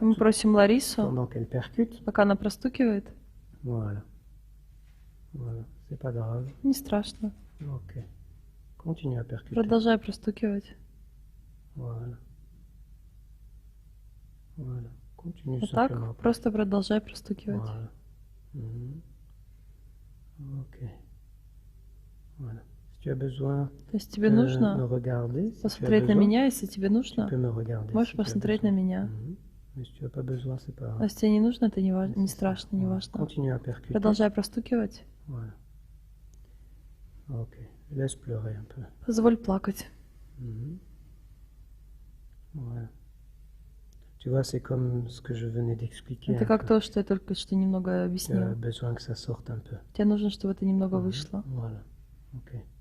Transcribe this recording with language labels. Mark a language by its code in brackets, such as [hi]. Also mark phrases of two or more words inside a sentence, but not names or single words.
[ru] Мы просим Ларису, [fr] pendant qu'elle percute, [ru] пока она простукивает. [fr] voilà. Voilà, c'est pas grave. [ru] Не страшно. [fr] Ok. Continue à percuter. [ru] Продолжай простукивать. [fr] Voilà. Voilà. Continue [ru] Вот [fr] simplement. [ru] так, просто продолжай простукивать. [fr] Voilà. Mhm. Ok. Voilà. Si tu as besoin [ru] То есть тебе [fr] me [ru] нужно [fr] regarder, si tu as [ru] посмотреть на [fr] besoin, [ru] меня, если тебе [fr] tu [ru] нужно, [fr] peux me regarder. [ru] можешь [fr] si tu as [ru] посмотреть на [fr] besoin. [ru] меня. Mhm. [fr] Mais si tu n'as pas besoin, c'est pas [ru] А [fr] grave. [ru] если тебе не нужно, это не, не [fr] C'est ça. [ru] страшно, не [fr] Voilà. [ru] важно. [fr] Continue à percuter. [ru] Продолжай простукивать. [fr] Voilà. Ok. Laisse pleurer un peu. [ru] Позволь плакать. [fr] Mhm. Voilà. Tu vois, c'est comme ce que je venais d'expliquer. [ru] Это [fr] un [ru] как [fr] peu. [ru] то, что я только что немного [fr] Tu as [ru] объяснила. [fr] besoin que ça sorte un peu. [ru] Тебе нужно, чтобы это немного Mhm. вышло. [fr] Voilà. Ok.